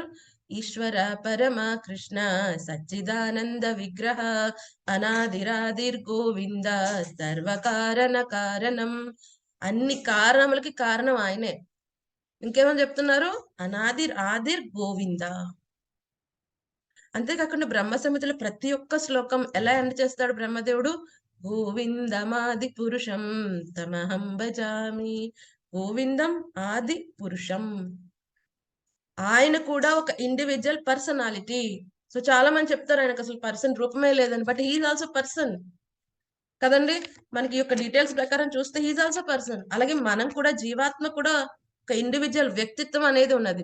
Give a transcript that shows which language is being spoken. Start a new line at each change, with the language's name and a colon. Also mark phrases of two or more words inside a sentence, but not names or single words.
Sanskrit: ఈశ్వర పరమ కృష్ణ సచ్చిదానంద విగ్రహ అనాదిరాదిర్ గోవింద సర్వకారణ కారణం.
Telugu: అన్ని కారణములకి కారణం ఆయనే. ఇంకేమని చెప్తున్నారు?
Sanskrit: ఆదిర్ గోవింద.
Telugu: అంతేకాకుండా బ్రహ్మ సంహితలో ప్రతి ఒక్క శ్లోకం ఎలా ఎండ్ చేస్తాడు బ్రహ్మదేవుడు?
Sanskrit: గోవిందమాది పురుషం తమహం భజామి.
Telugu: గోవిందం ఆది పురుషం, ఆయన కూడా ఒక
English: individual personality.
Telugu: సో చాలా మంది చెప్తారు ఆయనకు అసలు పర్సన్ రూపమే లేదని,
English: but he's also person
Telugu: కదండి. మనకి యొక్క డీటెయిల్స్ ప్రకారం చూస్తే
English: he's also person.
Telugu: అలాగే మనం కూడా, జీవాత్మ కూడా ఒక ఇండివిజువల్ వ్యక్తిత్వం అనేది ఉన్నది.